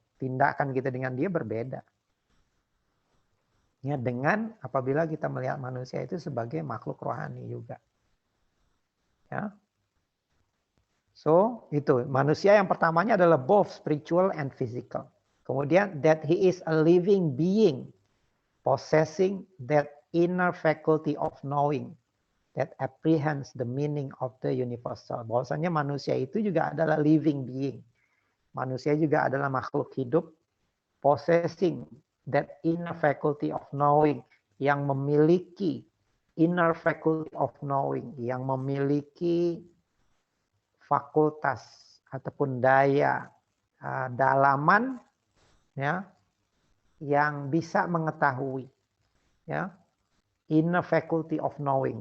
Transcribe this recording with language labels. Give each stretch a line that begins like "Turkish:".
Indonesian: Tindakan kita dengan dia berbeda. Ya, dengan apabila kita melihat manusia itu sebagai makhluk rohani juga. Ya. So, itu. Manusia yang pertamanya adalah
English: both spiritual and physical.
Indonesian: Kemudian,
English: that he is a living being possessing that inner faculty of knowing that apprehends the meaning of the universal.
Indonesian: Bahwasanya manusia itu juga adalah
English: living being.
Indonesian: Manusia juga adalah makhluk hidup
English: possessing that inner faculty of knowing,
Indonesian: yang memiliki
English: inner faculty of knowing,
Indonesian: yang memiliki fakultas ataupun daya dalaman ya yang bisa mengetahui ya, inner faculty of knowing.